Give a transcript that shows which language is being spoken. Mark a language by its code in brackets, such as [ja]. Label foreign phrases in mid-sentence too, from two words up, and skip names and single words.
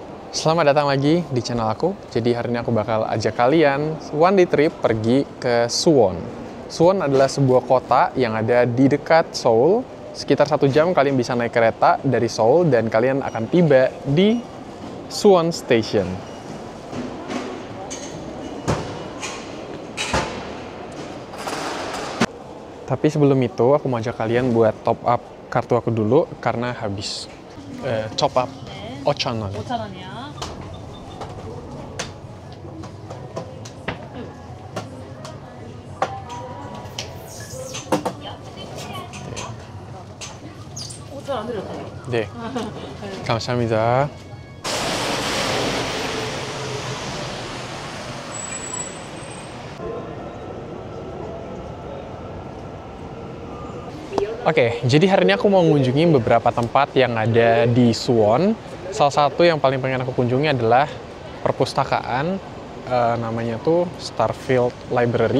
[id] Selamat datang lagi di channel aku. Jadi hari ini aku bakal ajak kalian [en] one day trip [id] pergi ke Suwon. Suwon adalah sebuah kota yang ada di dekat Seoul. Sekitar 1 jam kalian bisa naik kereta dari Seoul dan kalian akan tiba di Suwon Station. Tapi sebelum itu aku mau ajak kalian buat [en] top up [id] kartu aku dulu karena habis. [en] Top up 5,000원. [ko] 5,000원이야. 안 들렸다. 네. 감사합니다. [id] Oke, jadi hari ini aku mau mengunjungi beberapa tempat yang ada di Suwon. Salah satu yang paling pengen aku kunjungi adalah perpustakaan, namanya tuh Starfield Library.